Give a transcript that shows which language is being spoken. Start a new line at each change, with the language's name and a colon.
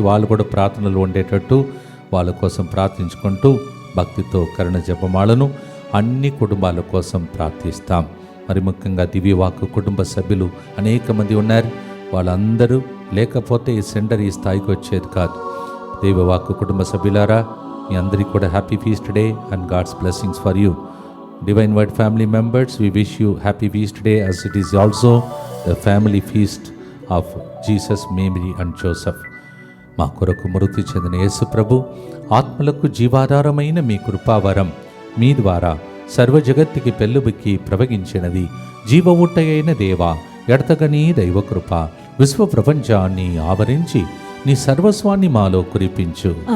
Telugu: వాళ్ళు కూడా ప్రార్థనలు ఉండేటట్టు వాళ్ళ కోసం ప్రార్థించుకుంటూ భక్తితో కరుణ జపమాలను అన్ని కుటుంబాల కోసం ప్రార్థిస్తాం. మరి ముఖ్యంగా దివ్యవాక్కు కుటుంబ సభ్యులు అనేక మంది ఉన్నారు. వాళ్ళందరూ లేకపోతే ఈ సెంటర్ ఈ స్థాయికి వచ్చేది కాదు. దివ్యవాక్కు కుటుంబ సభ్యులారా, మీ అందరికీ కూడా
English: Happy feast day and God's blessings for you. Divine Word family members, we wish you happy feast day as it is also the family feast of Jesus, Mary and Joseph.
Telugu: మా కొరకు మృతి చెందిన యేసు ప్రభు ఆత్మలకు జీవాధారమైన మీ కృపావరం మీ ద్వారా సర్వ జగత్తుకి పెళ్ళుబిక్కి ప్రవగించినది. జీవ ఊటయైన దేవా, ఎడతగని దైవకృప విశ్వ ప్రపంచాన్ని ఆవరించి నీ సర్వస్వాన్ని మాలో కురిపించు.